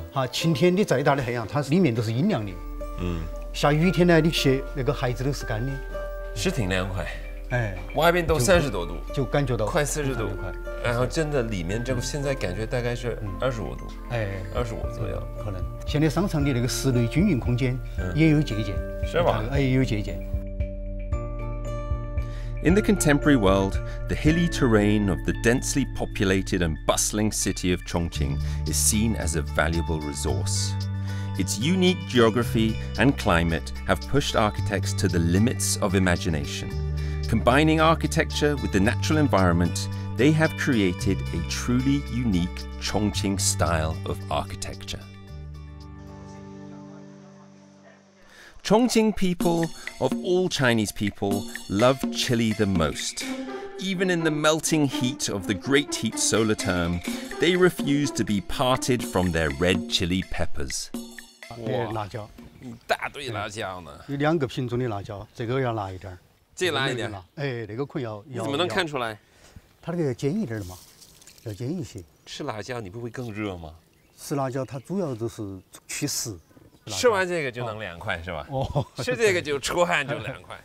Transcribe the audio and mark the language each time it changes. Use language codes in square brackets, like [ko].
[zh] 晴天的再大的太阳，它里面都是阴凉的。下雨天呢，你鞋那个鞋子都是干的。是挺凉快。外边都30多度，就感觉到快40度，快。然后真的里面这个现在感觉大概是25度，25左右。可能现在商场的那个室内均匀空间也有借鉴，是吧？也有借鉴。 [en] In the contemporary world, the hilly terrain of the densely populated and bustling city of Chongqing is seen as a valuable resource. Its unique geography and climate have pushed architects to the limits of imagination. Combining architecture with the natural environment, they have created a truly unique Chongqing style of architecture. Chongqing people, of all Chinese people, love chili the most. Even in the melting heat of the great heat solar term, they refuse to be parted from their red chili peppers. [zh] 辣椒，一大堆辣椒呢。有2个品种的辣椒，这个要辣一点儿，这辣一点。那个可以要。你怎么能看出来？它那个要尖一点的嘛，要尖一些。吃辣椒你不会更热吗？吃辣椒它主要就是祛湿。吃完这个就能凉快是吧？哦，吃这个就出汗就凉快，